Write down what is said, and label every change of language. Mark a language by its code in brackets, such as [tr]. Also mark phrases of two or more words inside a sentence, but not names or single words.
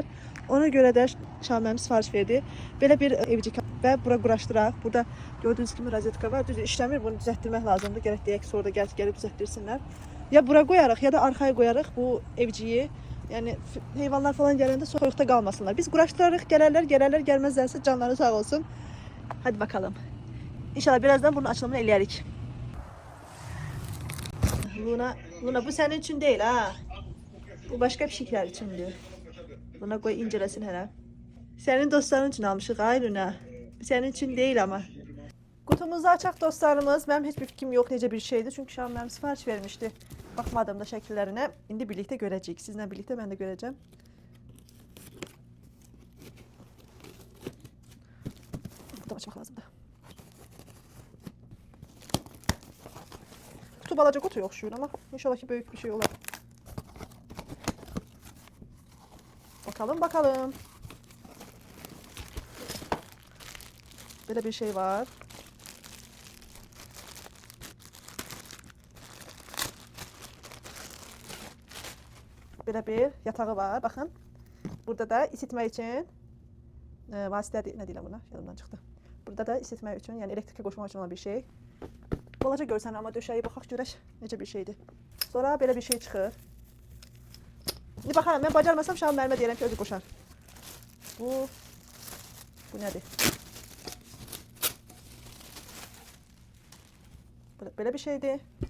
[az] Ona görə də Şahan müəllim sifariş verdi. Belə bir evcik və bura quraşdıraq. Burada gördüyünüz kimi rozetka var. Düzdür, işləmir. Bunu düzəltdirmək lazımdır. Gərək deyək ki, sonra da gəlib düzəltdirsinlər. Ya bura qoyarıq, ya da arxaya qoyarıq bu evciyi. Yəni heyvanlar falan gələndə soyuqda qalmasınlar. Biz quraşdırarıq, gələrlər, gəlməzlərsə canları sağ olsun. [tr] Hadi bakalım. [az] İnşallah birazdan bunun açılımını eləyərik. Luna [tr] bu senin için değil ha. Bu başka pişiklər içindir. Luna [az] qoy incələsin hələ. [tr] Senin dostların için almışıq ay Luna. Senin için değil ama. Kutumuzu açaq dostlarımız. [az] Mənim heç bir fikrim yox necə bir şeydir. Çünki Şahan müəllim sifariş vermişdi. Baxmadım da şəkillərinə. İndi birlikdə görəcəyik. Sizinlə birlikdə mən də görəcəm. Burada açmaq lazımdır. Kutu balaca kutu oxşuyur ama inşallah ki büyük bir şey olar. [tr] Bakalım. Böyle bir şey var. Böyle bir yatağı var. Bakın. [az] Burada da [tr] isitme için [az] vasitə nə deyirəm buna? Yadımdan çıxdı. Burada da isitmək üçün, yəni elektrikə qoşmaq üçün olan bir şey. Balaca görsən amma döşəyi baxaq görək necə bir şeydir. Sonra belə bir şey çıxır. İndi baxaram, mən bacarmasam Şahan müəllimə deyirəm ki, özü qoşar. Bu nədir? Belə bir şeydir.